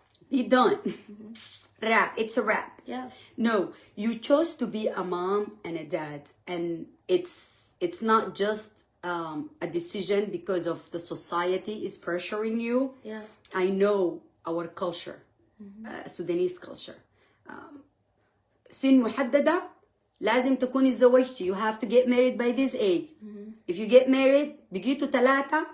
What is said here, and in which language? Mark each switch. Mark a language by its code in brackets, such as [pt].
[en] Be done. Wrap. It's a wrap. Yeah. No, you chose to be a mom and a dad, and it's not just a decision because of the society is pressuring you. Yeah. I know our culture, Sudanese culture. [ar] سن محددة لازم تكوني اتزوجتي. [en] You have to get married by this age. If you get married, [ar] بقيتوا ثلاثة.